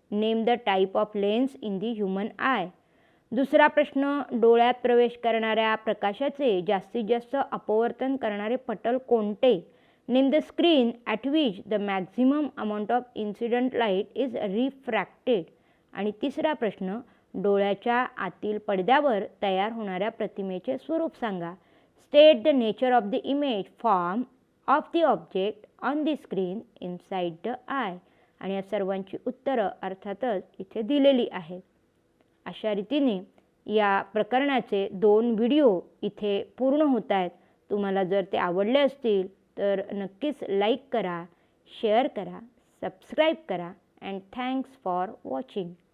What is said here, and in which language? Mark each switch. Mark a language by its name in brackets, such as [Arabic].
[English] Name the type of lens in the human eye. [Marathi] दुसरा प्रश्न, डोळ्यात प्रवेश करणाऱ्या प्रकाशाचे जास्तीत जास्त अपवर्तन करणारे पटल कोणते? [English] Name the screen at which the maximum amount of incident light is refracted. [Marathi] आणि तिसरा प्रश्न, डोळ्याच्या आतील पडद्यावर तयार होणाऱ्या प्रतिमेचे स्वरूप सांगा. [English] State the nature of the image form of the object on the screen inside the eye. [Marathi] आणि या सर्वांची उत्तरं अर्थातच इथे दिलेली आहेत. अशा रीतीने या प्रकरणाचे 2 व्हिडिओ इथे पूर्ण होत आहेत. तुम्हाला जर ते आवडले असतील तर नक्कीच लाईक करा, शेअर करा, सबस्क्राईब करा [English] And thanks for watching.